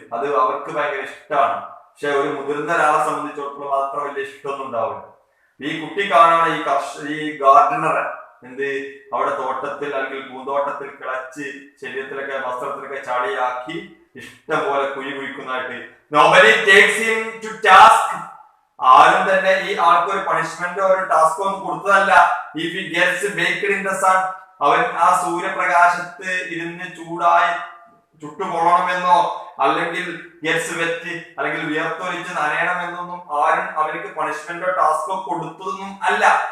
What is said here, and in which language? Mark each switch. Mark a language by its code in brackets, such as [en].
[ml] അത് അവർക്ക് ഭയങ്കര ഇഷ്ടമാണ്. പക്ഷെ ഒരു മുതിർന്ന ഒരാളെ സംബന്ധിച്ചിടത്തോളം അത്ര വലിയ ഇഷ്ടമൊന്നും ഉണ്ടാവില്ല. ഈ കുട്ടി കാണാണ് ഈ ഗാർഡനറെ എന്ത് അവിടെ തോട്ടത്തിൽ അല്ലെങ്കിൽ പൂന്തോട്ടത്തിൽ കിളച്ച് ശരീരത്തിലൊക്കെ വസ്ത്രത്തിലൊക്കെ ചളിയാക്കി ഇഷ്ടം പോലെ കുഴി കുഴിക്കുന്നതായിട്ട്. [en] Nobody takes him to task. [ml] ആരും തന്നെ ഈ ആൾക്ക് ഒരു പണിഷ്മെന്റോ ഒരു ടാസ്കോ ഒന്നും കൊടുത്തതല്ല. [en] If he gets baked in the sun, [ml] അവൻ ആ സൂര്യപ്രകാശത്ത് ഇരുന്ന് ചുട്ടുകൊള്ളണമെന്നോ അല്ലെങ്കിൽ [en] gets wet [ml] അല്ലെങ്കിൽ വിയർത്തൊലിച്ച് നനയണമെന്നൊന്നും ആരും അവർക്ക് പണിഷ്മെന്റോ ടാസ്കോ കൊടുത്തതൊന്നും അല്ല.